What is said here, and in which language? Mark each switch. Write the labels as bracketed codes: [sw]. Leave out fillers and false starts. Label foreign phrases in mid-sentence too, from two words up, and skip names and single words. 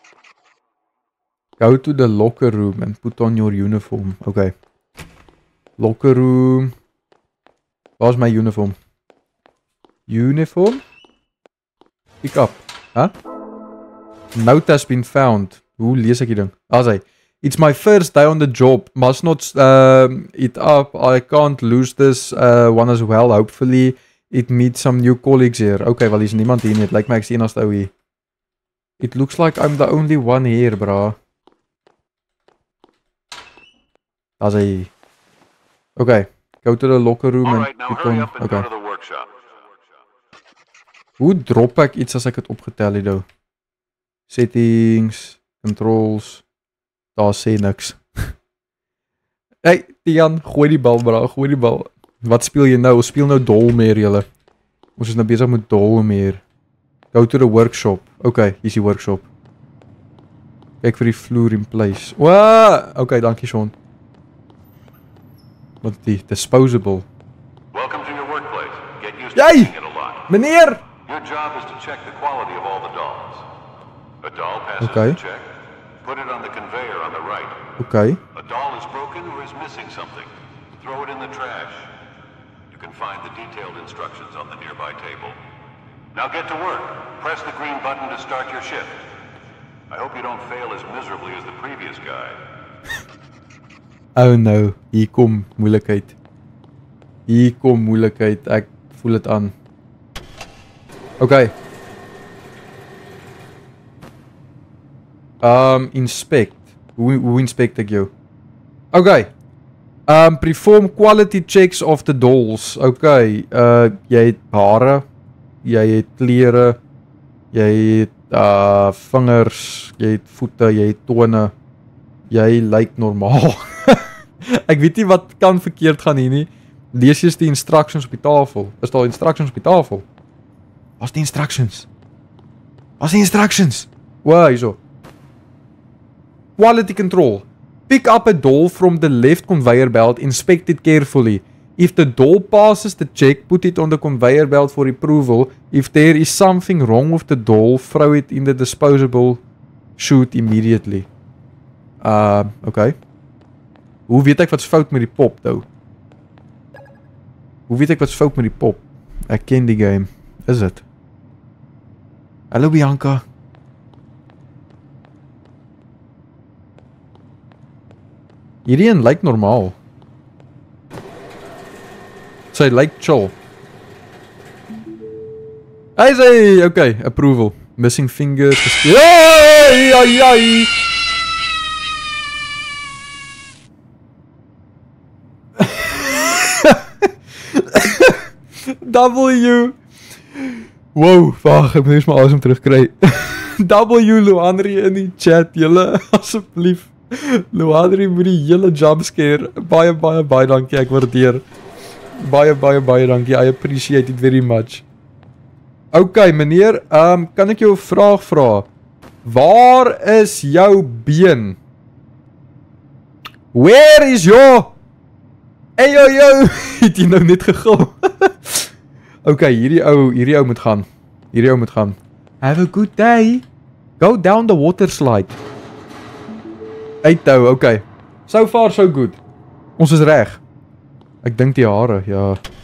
[en] Go to the locker room and put on your uniform. Okay. Locker room. Where's my uniform? Uniform? Pick up. Huh? Note has been found. [af] Hoe lees ek die ding? As hy. [en] It's my first day on the job. Must not it up. I can't lose this one as well. Hopefully it meets some new colleagues here. [af] Okay, wel is niemand hier nie. Het lyk my ek is die enigste ou hier. [en] It looks like I'm the only one here, bra. [af] As hy. [en] Okay, go to the locker room All and right, now put hurry on. up and Okay. go to the workshop. [af] Hoe drop ek iets as ek het opgetel het nou? [en] Settings, controls. [af] Daar sê niks. Hey, Tian, gooi die bal, bra, gooi die bal. Wat speel jy nou? Ons speel nou Dolmeer, julle. Ons is nou besig met Dolmeer. [en] Go to the workshop. [af] Okay, hier is die workshop. Kyk vir die vloer [en] in place. [af] Waa! Okay, dankie Sean. Wat die disposable. [en] Welcome to your workplace. Get used to [af] Jy! [en] seeing it a lot. [af] Meneer! [en] Your job is to check the quality of all the dolls. A doll passes Okay. the check. Put it on the conveyor on the right. Okay. A doll is broken or is missing something. Throw it in the trash. You can find the detailed instructions on the nearby table. Now get to work. Press the green button to start your shift. I hope you don't fail as miserably as the previous guy. Oh no, [af] hier kom moeilikheid. Hier kom moeilikheid. Ek voel dit aan. [en] Okay. Inspect. [af] Hoe inspect ek jou? [en] Okay. Perform quality checks of the dolls. [af] Okay. Jy het hare. Jy het klere. Jy het vingers. Jy het voete. Jy het tone. Jy lyk normaal. Ek weet nie wat kan verkeerd gaan hier nie. Lees jy die instructions op die tafel? Is daar instructions op die tafel? Wat is die instructions? Wat is die instructions? Wow, hierso. [en] Quality control. Pick up a doll from the left conveyor belt, inspect it carefully. If the doll passes the check, put it on the conveyor belt for approval. If there is something wrong with the doll, throw it in the disposable chute immediately. Okay. [af] Hoe weet ek wat's fout met die pop, though? Hoe weet ek wat's fout met die pop? Ek ken die game. Is dit? Hallo Bianca. Hierdie een lyk normaal. Sy lyk chill. Hy sê, [en] okay, approval. Missing finger. [af] Ai. W. Wow, wag, ek moet eers my asem terugkry. W Luandri in die chat, julle asseblief. Luandri moet die hele jumpscare. Baie dankie, ek waardeer. Baie dankie. [en] I appreciate it very much. [af] Okay, meneer, kan ek jou 'n vraag vra? Waar is jou been? [en] Where is your... Hey yo, [af] het jy nou net gegil? Okay, hierdie ou moet gaan. [en] Have a good day. Go down the water slide. [af] Uitou, okay. [en] So far so good. [af] Ons is reg. Ek dink die hare, ja.